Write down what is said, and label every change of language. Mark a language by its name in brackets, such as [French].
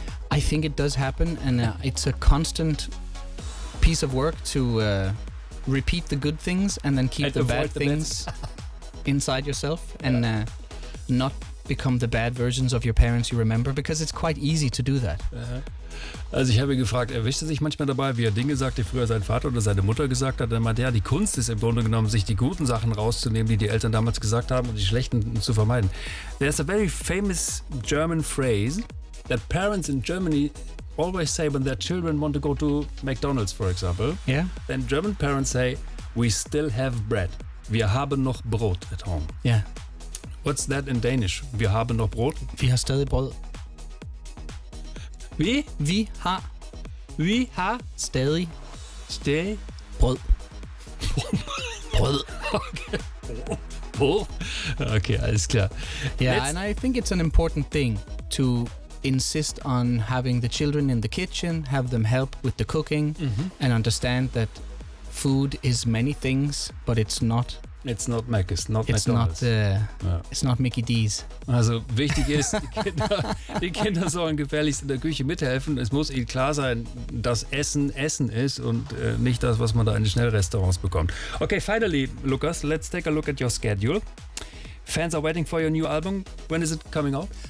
[English] I think it does happen, and it's a constant piece of work to repeat the good things and then keep the bad things inside yourself. Yeah. And not become the bad versions of your parents you remember, because it's quite easy to do that. [German] Also ich habe ihn gefragt, erwischt er sich manchmal dabei, wie er Dinge sagt, die früher sein Vater oder seine Mutter gesagt hat? Er meinte, ja, die Kunst ist im Grunde genommen, sich die guten Sachen rauszunehmen, die die Eltern damals gesagt haben, und die schlechten zu vermeiden. [English] There's a very famous German phrase that parents in Germany always say when their children want to go to McDonald's, for example. Yeah. Then German parents say, we still have bread. [German] Wir haben noch Brot [English] at home. Yeah. What's that in Danish? [German] Wir haben noch Brot. [Danish] Vi har stadig brød. [German] Wie? [Danish] Vi har stadig. Stadig. Brød. Brød. [German] Okay. Okay, alles klar. [English] Yeah, and I think it's an important thing to insist on having the children in the kitchen, have them help with the cooking, and understand that food is many things, but it's not. It's not Mac, it's not it's McDonald's. It's not Mickey D's. [German] Also wichtig ist, die Kinder sollen gefährlichst in der Küche mithelfen. Es muss ihnen klar sein, dass Essen Essen ist und nicht das, was man da in den Schnellrestaurants bekommt. [English] Okay, finally, Lucas, let's take a look at your schedule. Fans are waiting for your new album. When is it coming out?